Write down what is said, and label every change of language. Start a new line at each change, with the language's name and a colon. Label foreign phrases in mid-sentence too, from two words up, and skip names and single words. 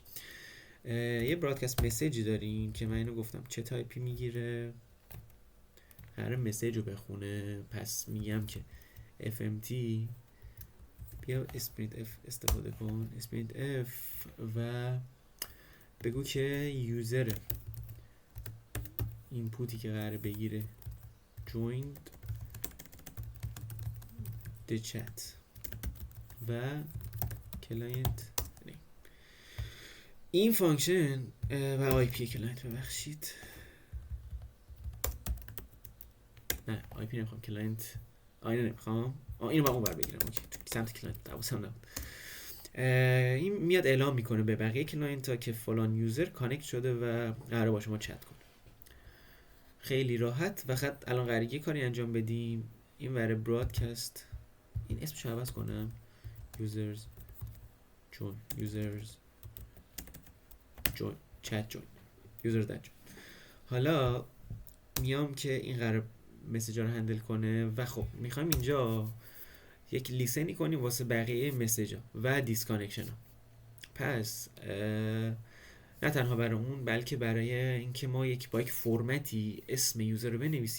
Persian: یه برادکست مسیجی داریم که من اینو گفتم چه تایپی میگیره، قراره مسیج رو بخونه. پس میگم که fmt بیا اسپرینت اف استفاده کن، اسپرینت اف، و بگو که
English: user input
Persian: که قراره بگیره
English: joined the chat
Persian: و
English: client name.
Persian: این فانکشن و آی پی کلاینت، ببخشید نه آی پی نمیخوام، کلاینت اینو نمیخوام، اینو با اون بر بگیرم. اوکی، سمت کلاینت دوستم نبود. این میاد اعلام میکنه به بقیه کلاینت ها که فلان
English: user connect
Persian: شده و قراره با شما چت کنه. خیلی راحت. فقط الان قراره یه کاری انجام بدیم. این ور برادکست، این اسمشو عوض کنم،
English: users join chat join users that join.
Persian: حالا میام که این قرار مسیجا رو هندل کنه و خب میخوایم اینجا یک لیسنی کنیم واسه بقیه مسیجا و دیسکانکشن ها. پس نه تنها برای اون، بلکه برای اینکه ما با یک فرمتی اسم یوزر رو بنویسیم.